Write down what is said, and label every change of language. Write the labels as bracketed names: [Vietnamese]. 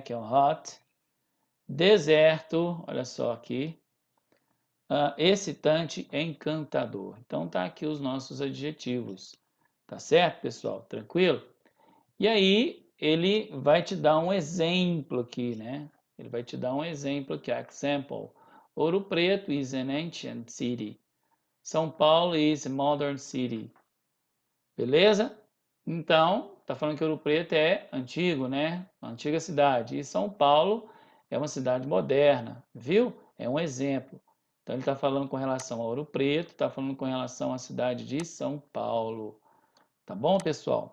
[Portuguese] Que é o hot, deserto, olha só aqui, excitante, encantador. Então tá aqui os nossos adjetivos, tá certo, pessoal? Tranquilo? E aí ele vai te dar um exemplo aqui, né? Ele vai te dar um exemplo aqui, example. [English] Ouro Preto is an ancient city. São Paulo is a modern city. [Portuguese] Beleza? Então, tá falando que Ouro Preto é antigo, né? Uma antiga cidade. E São Paulo é uma cidade moderna, viu? É um exemplo. Então ele está falando com relação a Ouro Preto, está falando com relação à cidade de São Paulo. Tá bom, pessoal?